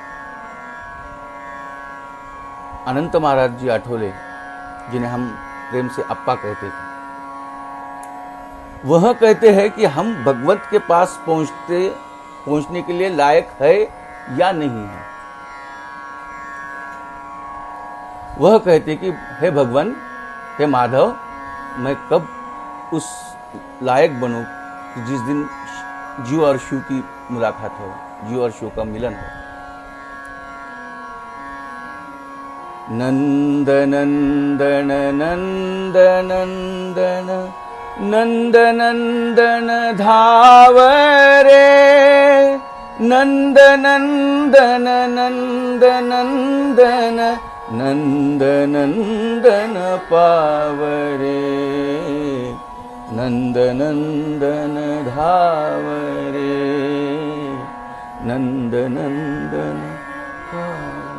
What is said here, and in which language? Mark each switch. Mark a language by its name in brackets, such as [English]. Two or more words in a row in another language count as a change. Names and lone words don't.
[Hindi] अनंत महाराज जी आठोले, जिन्हें हम प्रेम से अप्पा कहते थे, वह कहते हैं कि हम भगवत के पास पहुंचने के लिए लायक है या नहीं है। वह कहते कि हे भगवान, हे माधव, मैं कब उस लायक बनूं कि जिस दिन जीव और शिव की मुलाकात हो, जीव और शिव का मिलन हो। [Marathi] नंद नंदन नंद नंदन नंद नंदन धावरे, नंद नंदन नंद नंदन नंद नंदन पावरे, नंद नंदन धावरे, नंद नंदन पावरे।